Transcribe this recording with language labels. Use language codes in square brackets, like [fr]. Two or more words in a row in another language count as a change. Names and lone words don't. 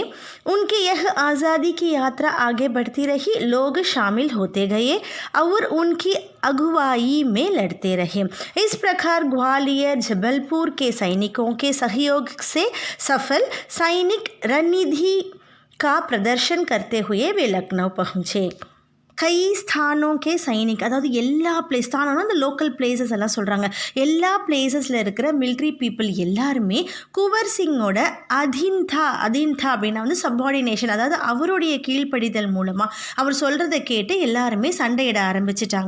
[hi] उनकी यह आज़ादी की यात्रा आगे बढ़ती रही, लोग शामिल होते गए और उनकी अगुवाई में लड़ते रहे। इस प्रकार ग्वालियर जबलपुर के सैनिकों के सहयोग से सफल सैनिक रणनीति का प्रदर्शन करते हुए वे लखनऊ पहुँचे। कई स्थानों के [ta] சைனிக், அதாவது எல்லா ஸ்தானம்னா அந்த [en] local places [ta] எல்லாம் சொல்கிறாங்க. எல்லா பிளேசஸில் இருக்கிற [en] military people [ta] எல்லாருமே குவர் சிங்கோட அதீன்தா அப்படின்னா வந்து சப்பார்டினேஷன், அதாவது அவருடைய கீழ்ப்படிதல் மூலமாக அவர் சொல்கிறத கேட்டு எல்லாருமே சண்டையிட ஆரம்பிச்சிட்டாங்க.